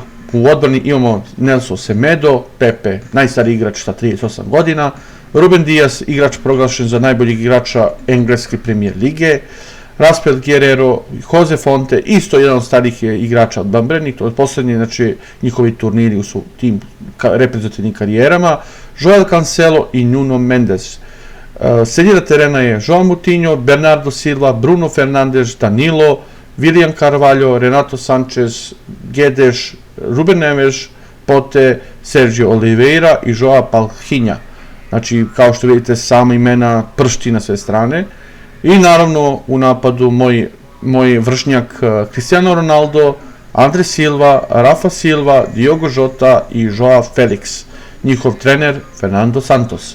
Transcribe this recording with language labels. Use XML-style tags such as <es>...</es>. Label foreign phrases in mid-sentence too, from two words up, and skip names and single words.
<bs>U odbrani imamo Nelson Semedo, Pepe, najstariji igrač sa 38 godina, Ruben Dias, igrač proglašen za najboljeg igrača engleske premijer lige, Raspel Guerrero, Jose Fonte, isto jedan od starijih igrača od Bambreni, to je posljednji, znači njihovi turniri u tim reprezentativnim karijerama, Joel Cancelo i Nuno Mendes. Sredina terena je Joao Moutinho, Bernardo Silva, Bruno Fernandes, Danilo, William Carvalho, Renato Sanchez, Guedes, Ruben Neves, Pote, Sergio Oliveira i Joao Palhinha. Znači, kao što vidite, sama imena pršti na sve strane. I naravno u napadu moj vršnjak Cristiano Ronaldo, Andre Silva, Rafa Silva, Diogo Jota i Joao Felix. Njihov trener Fernando Santos.</bs>